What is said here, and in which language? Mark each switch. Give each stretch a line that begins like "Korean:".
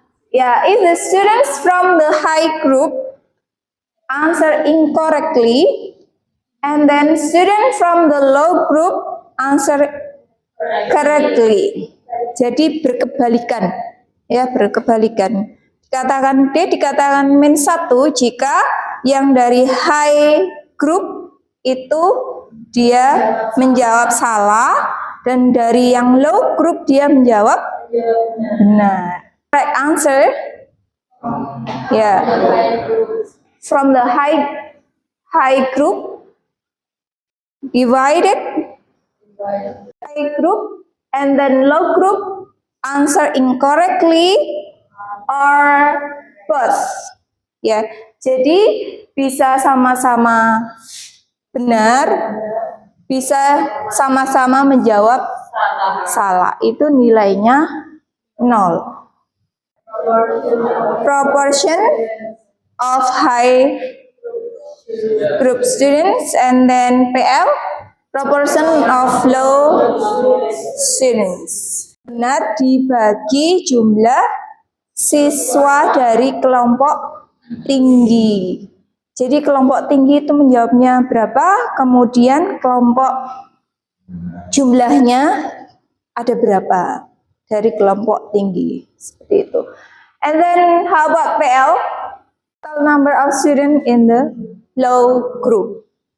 English: Yeah, if the students from the high group answer incorrectly, and then students from the low group answer correctly.
Indonesian: Jadi berkebalikan, ya, berkebalikan. Dikatakan D dikatakan min 1 jika yang dari high group itu dia menjawab salah, dan dari yang low group dia menjawab benar.
English: Correct answer, yeah, from the high group divided high group and then low group answer incorrectly or both.
Indonesian: Ya, jadi bisa sama-sama benar, bisa sama-sama menjawab salah. Itu nilainya 0.
English: Proportion of high group students, and then PL, proportion of low students.
Indonesian: Benar dibagi jumlah siswa dari kelompok tinggi. Jadi kelompok tinggi itu menjawabnya berapa, kemudian kelompok jumlahnya ada berapa dari kelompok tinggi. Seperti itu.
English: And then how about PL? Total number of students in the low group.